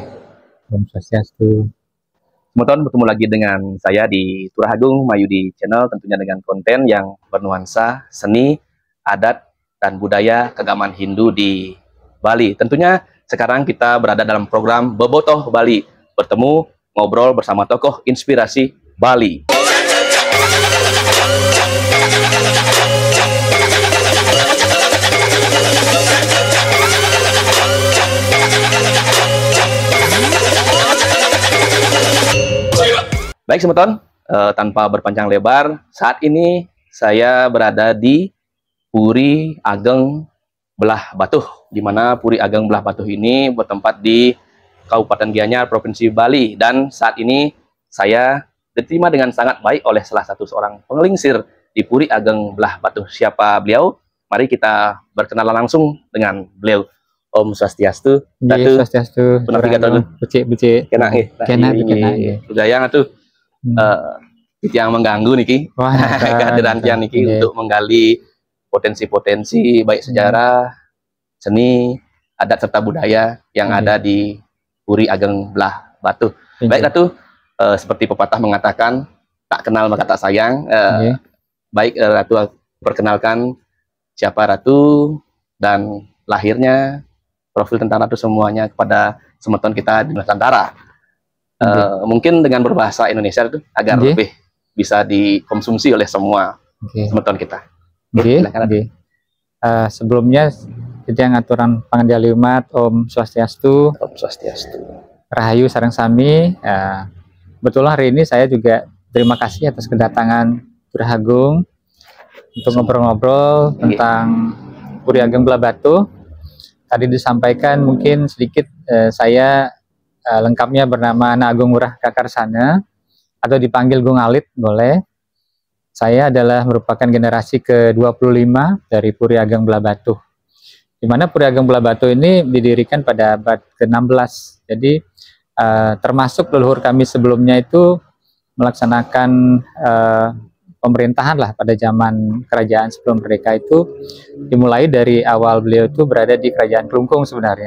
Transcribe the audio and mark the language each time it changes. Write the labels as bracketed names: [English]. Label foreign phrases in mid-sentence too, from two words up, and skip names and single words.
[Balinese] Om Swastiastu. [Indonesian] Teman-teman, bertemu lagi dengan saya di Turahagung Mayudi Channel, tentunya dengan konten yang bernuansa seni, adat, dan budaya keagamaan Hindu di Bali. Tentunya sekarang kita berada dalam program Bobotoh Bali, bertemu ngobrol bersama tokoh inspirasi Bali. Baik teman-teman, tanpa berpanjang lebar, saat ini saya berada di Puri Ageng Belah Batuh, di mana Puri Ageng Belah Batuh ini bertempat di Kabupaten Gianyar, Provinsi Bali, dan saat ini saya diterima dengan sangat baik oleh salah satu seorang penglingsir di Puri Ageng Belah Batuh. Siapa beliau? Mari kita berkenalan langsung dengan beliau. [Balinese] Om Swastiastu. Datu. Swastiastu. Becik. [Indonesian] Kena budaya tuh. Yang mengganggu niki kehadiran Tian niki untuk menggali potensi-potensi baik sejarah, seni, adat serta budaya yang ada di Puri Ageng Belah Batuh. Baik Ratu, seperti pepatah mengatakan tak kenal maka tak sayang. Baik Ratu, perkenalkan siapa Ratu dan lahirnya, profil tentang Ratu semuanya kepada semeton kita di Nusantara. Mungkin dengan berbahasa Indonesia itu agar lebih bisa dikonsumsi oleh semua teman-teman kita. Sebelumnya yang aturan pangandiali umat [Balinese] Om Swastiastu. Om Swastiastu. Rahayu sareng sami. [Indonesian] Betul hari ini saya juga terima kasih atas kedatangan Turahagung untuk ngobrol-ngobrol tentang Puri Ageng Belah Batuh. Tadi disampaikan mungkin sedikit saya lengkapnya bernama Ana Agung Ngurah Kakarsana atau dipanggil Gung Alit boleh. Saya adalah merupakan generasi ke-25 dari Puri Ageng Belah Batuh. Di mana Puri Ageng Belah Batuh ini didirikan pada abad ke-16. Jadi termasuk leluhur kami sebelumnya itu melaksanakan pemerintahan lah pada zaman kerajaan sebelum merdeka itu dimulai dari awal beliau itu berada di kerajaan Klungkung sebenarnya.